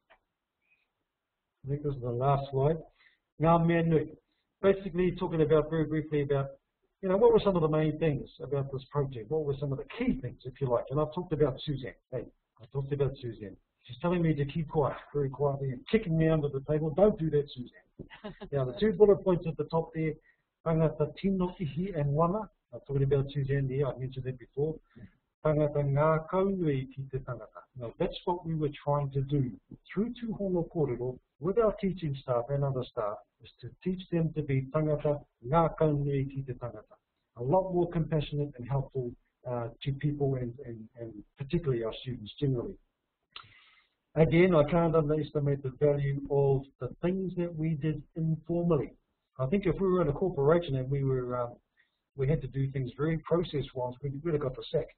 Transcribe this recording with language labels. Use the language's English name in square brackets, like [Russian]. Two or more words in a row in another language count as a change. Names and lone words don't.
[English] I think this is the last slide. Now, basically talking about very briefly about, what were some of the main things about this project? What were some of the key things, if you like? And I've talked about Suzanne. Hey, I talked about Suzanne. She's telling me to keep quiet, very quietly, and kicking me under the table. Don't do that, Suzanne. Now, the 2 bullet points at the top there, [Māori] tangata tino ihi and wana. [English] I'm talking about Suzanne there, I mentioned that before. [Māori] tangata ngā kaunui ki te tangata. [English] Now, that's what we were trying to do through Tuhono Korero with our teaching staff and other staff, is to teach them to be [Māori] tangata ngā kaunui ki te tangata. [English] A lot more compassionate and helpful to people and particularly our students generally. Again, I can't underestimate the value of the things that we did informally. I think if we were in a corporation and we had to do things very process-wise, we would have got the sack.